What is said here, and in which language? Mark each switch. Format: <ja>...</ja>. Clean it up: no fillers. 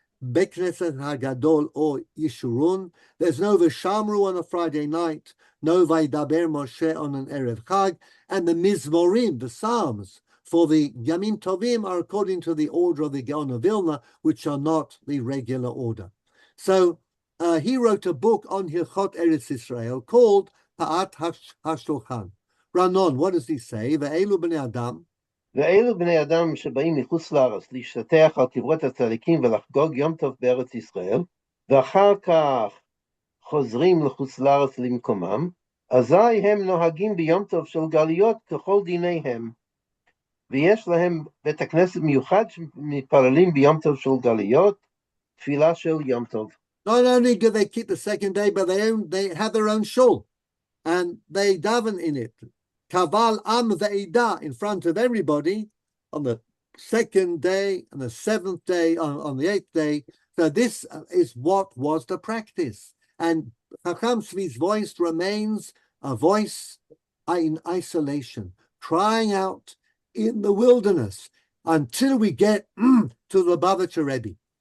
<en>Bekneset Hagadol or Yishurun. There's no Vishamru on a Friday night, no Vaidaber Moshe on an Erev Chag, and the Mizmorim, the Psalms, for the Yamim Tovim are according to the order of the Gaon of Vilna, which are not the regular order. So he wrote a book on Hilchot Eretz Israel called Pa'at HaShulchan. Ranon, what does he say? Ve'elu b'nei Adam.</en> <he>ואלו בני אדם שבאים מחוץ לארץ להשתטח על קברות הצדיקים ולחגוג יום טוב בארץ ישראל, ואחר כך חוזרים לחוץ לארץ למקומם, אזי הם נוהגים ביום טוב של גלויות ככל דיניהם. ויש להם בית הכנסת מיוחד שמתפללים ביום טוב של גלויות, תפילה של יום טוב.</he> <en>Not only do they keep the second day, but they have their own shul, and they daven in it. Kaval am ve'ida, in front of everybody on the second day and the seventh day, on the eighth day. So this is what was the practice. And Chacham Tzvi's voice remains a voice in isolation, crying out in the wilderness until we get to the Lubavitcher Rebbe.</en>